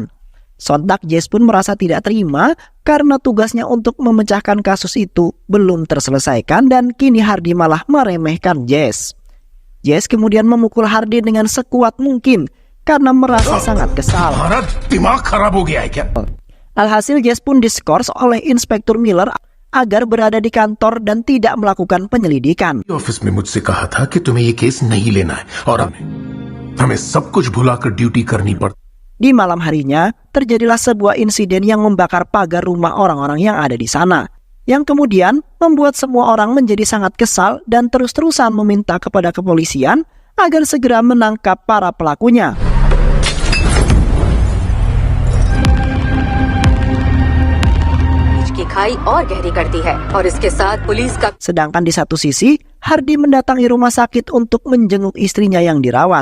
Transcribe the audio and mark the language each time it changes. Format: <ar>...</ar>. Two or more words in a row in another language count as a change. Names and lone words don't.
<id>Sontak Jess pun merasa tidak terima karena tugasnya untuk memecahkan kasus itu belum terselesaikan dan kini Hardy malah meremehkan Jess. Jess kemudian memukul Hardy dengan sekuat mungkin karena merasa sangat kesal. Alhasil Jess pun diskors oleh Inspektur Miller agar berada di kantor dan tidak melakukan penyelidikan.</id> <hi>ऑफिस में मुझसे कहा था कि तुम्हें ये केस नहीं लेना है और हमें सब कुछ भुलाकर ड्यूटी करनी पड़ती।</hi> <id>Di malam harinya, terjadilah sebuah insiden yang membakar pagar rumah orang-orang yang ada di sana, yang kemudian membuat semua orang menjadi sangat kesal dan terus-terusan meminta kepada kepolisian agar segera menangkap para pelakunya. Sedangkan di satu sisi, Hardy mendatangi rumah sakit untuk menjenguk istrinya yang dirawat.</id>